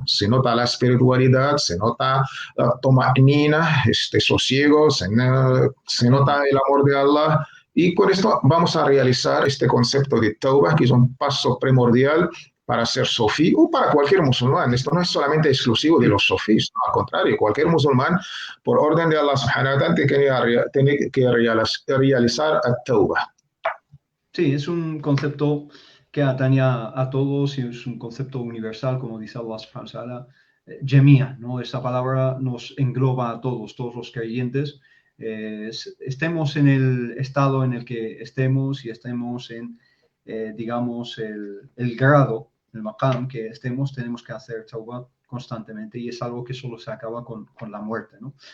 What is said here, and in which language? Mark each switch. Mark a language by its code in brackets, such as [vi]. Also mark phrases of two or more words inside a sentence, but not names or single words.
[es] Se nota la espiritualidad, se nota la toma'nina, este sosiego, se nota el amor de Allah. Y con esto vamos a realizar este concepto de tauba, que es un paso primordial para ser sofí o para cualquier musulmán. Esto no es solamente exclusivo de los sofís, no, al contrario, cualquier musulmán, por orden de [ar] الله سبحانه وتعالى, [es] tiene que realizar tauba. Sí, es un concepto que atañe a todos y es un concepto universal, como dice [ar] الله سبحانه وتعالى, [es] Jemia, ¿no? Esa palabra nos engloba a todos los creyentes, estemos en el estado en el que estemos y estemos en, digamos, el grado, el maqam que estemos, tenemos que hacer tauba constantemente y es algo que solo se acaba con la muerte, ¿no?